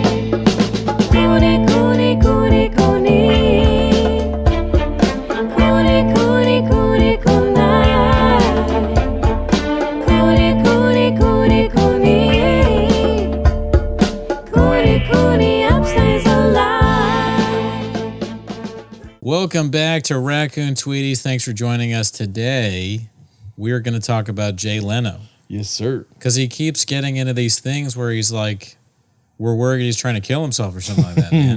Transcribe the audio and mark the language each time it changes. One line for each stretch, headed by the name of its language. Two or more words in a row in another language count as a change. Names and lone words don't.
English: Cooney, Cooney, Cooney, Cooney. Cooney, Cooney, Cooney, Cooney. Cooney, Cooney, Cooney, Cooney. Cooney, Cooney, upstays alive. Welcome back to Raccoon Tweeties. Thanks for joining us today. We're going to talk about Jay Leno. Yes, sir. Because he keeps getting into these things where he's like, we're worried he's trying to kill himself or something like that, man.